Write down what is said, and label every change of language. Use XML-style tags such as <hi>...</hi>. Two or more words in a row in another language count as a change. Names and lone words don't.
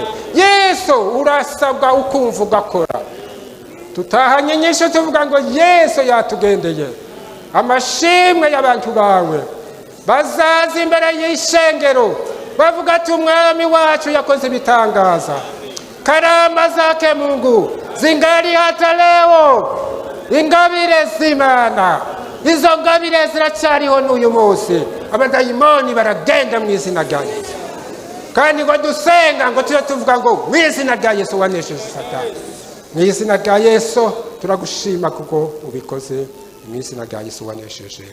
<rw>Yesu urasabwa ukumva ugakora. Tutahanye nyinshi tuvuga ngo Yesu yatugendeye. Amashimwe y'abantu bawe bazaza imbere y'ishengero bavuga ati umwami wacu yakoze ibitangaza.</rw> <sw>Karama zake Mungu zingali hata leo,</sw> <rw>ingabire z'Imana izo ngabire ziracyariho n'uyu munsi. Abadayimoni baragenda mu izina rya Yesu, kandi ngo dusenga ngo tujye tuvuga ngo mu izina rya Yesu wanesheje Satani. Mu izina rya Yesu turagushima kuko ubikoze, mu izina rya Yesu wanesheje.</rw>